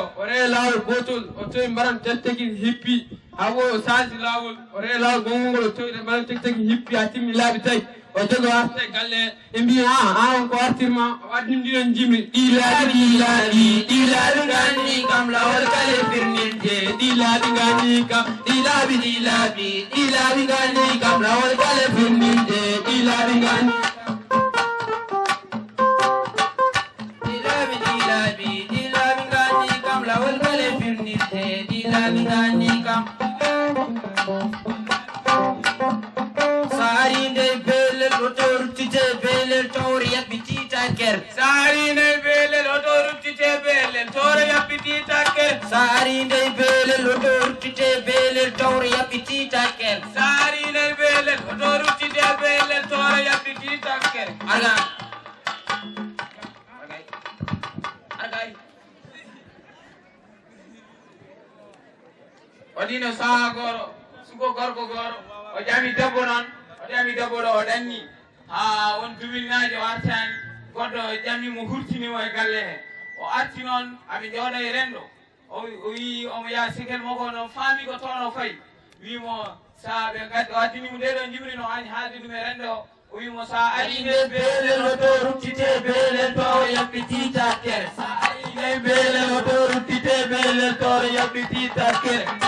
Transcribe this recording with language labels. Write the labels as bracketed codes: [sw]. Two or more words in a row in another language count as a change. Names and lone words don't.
[ff] o ree laawol gotol o towi mbaran tetteki hippi hawo o sansi laawol o ree laawol gongol o towi mbaran tetteki hippi ha timmi laaɓi tawi o jogo arte galle e mbi on ko artirma o addi ndiɗon jimri ɗi laaɓi ganni kam lawol kale firnirde ɗi laaɓi ganni kam ɗi laaɓi ganni kam lawol kale firnirde ɗi laaɓi ganni kam lawol kale firnirde ɗi laaɓi ganni kam saarinde belel oto ruttite belel towre yaɓɓitita ker saarinde belel oto ruttite belel towre yaɓɓitita ker saarinde belel oto ruttite belel towre yaɓɓitita ker saarinde belel oto ruttite belel towre yaɓɓitita ker argay waɗino saha gooro suko gorko gooro o ƴami debbo noon o ƴami debbo ɗo o ɗanni ha won duminaji o artani goɗɗo ƴamimo hurtinimo e galle he o arti noon aɓe jooɗo e rendo o wi omo yaha sikel makko noon faami ko toon o fayi wimo sa ɓe gaddi o addinimo ndeɗo jimri no ani haalde ɗum e rendo o wimo sa ari nde belel oto ruttite belel to yaɓɓitita kere sa ari nde belel oto ruttite belel to yaɓɓitita kere